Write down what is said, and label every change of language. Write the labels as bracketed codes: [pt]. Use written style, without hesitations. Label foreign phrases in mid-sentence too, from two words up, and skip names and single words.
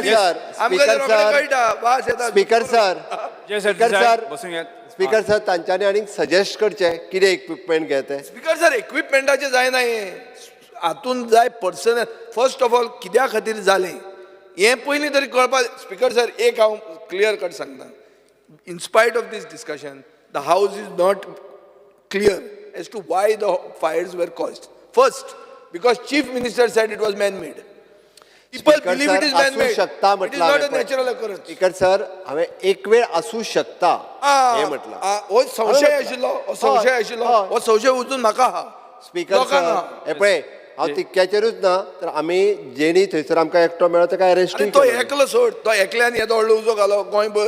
[en] Speaker sir [kok] तांच्यांनी आनीक सजेस्ट करचें कितें इक्विपमेंट घे ते [en] Speaker sir [kok] इक्विपमेंटाचें जायना हें हातून जाय [en] personnel first of all [kok] कित्या खातीर जालें हें पयलीं तरी कळपाक [en] Speaker sir [kok] एक हांव [en] clear cut [kok] सांगता [en] in spite of this discussion, the House is not clear as to why the fires were caused. First, because Chief Minister said it was man-made. People [kok] स्पीकर [en] believe it is [kok] सर, असू [en] man-made. [kok] शकता [en] It is [kok] म्हटलं [en] not a [kok] हांवें. [en] natural occurrence. Speaker sir [kok] हांवें एक वेळ असू शकता हे म्हटलं. हो संशय हांवें आशिल्लो हो म्हटलं. संशय हय, आशिल्लो हय. हो संशय उजून म्हाका आहा स्पीकर लोकांक सर आहा. हे पळय हांव तितक्याचेरूच ना तर आमी जेणी थंयसर आमकां एकटो मेळ्ळो ताका अरेस्ट आनी तो एकलो सोड तो एकल्यान येदो व्हडलो उजो घालो गोंयभर